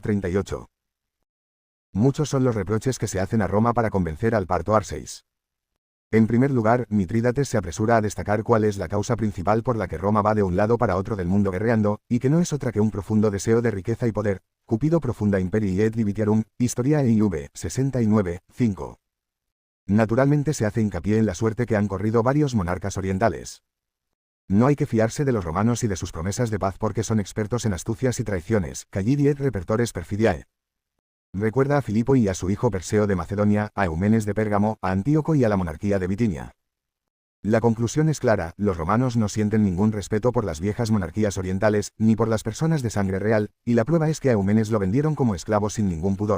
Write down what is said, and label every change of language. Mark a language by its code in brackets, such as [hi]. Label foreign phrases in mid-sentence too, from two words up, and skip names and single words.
[es] 38. Muchos son los reproches que se hacen a Roma para convencer al parto Arseis. En primer lugar, Mitrídates se apresura a destacar cuál es la causa principal por la que Roma va de un lado para otro del mundo guerreando, y que no es otra que un profundo deseo de riqueza y poder. [la] Cupido profunda imperii et divitiarum, Historia EIV, 69, 5. [es] Naturalmente se hace hincapié en la suerte que han corrido varios monarcas orientales. No hay que fiarse de los romanos y de sus promesas de paz porque son expertos en astucias y traiciones, [la] callidi et repertores perfidiae. [es] Recuerda a Filipo y a su hijo Perseo de Macedonia, a Eumenes de Pérgamo, a Antíoco y a la monarquía de Bitinia. La conclusión es clara, los romanos no sienten ningún respeto por las viejas monarquías orientales, ni por las personas de sangre real, y la prueba es que a Eumenes lo vendieron como esclavo sin ningún pudor.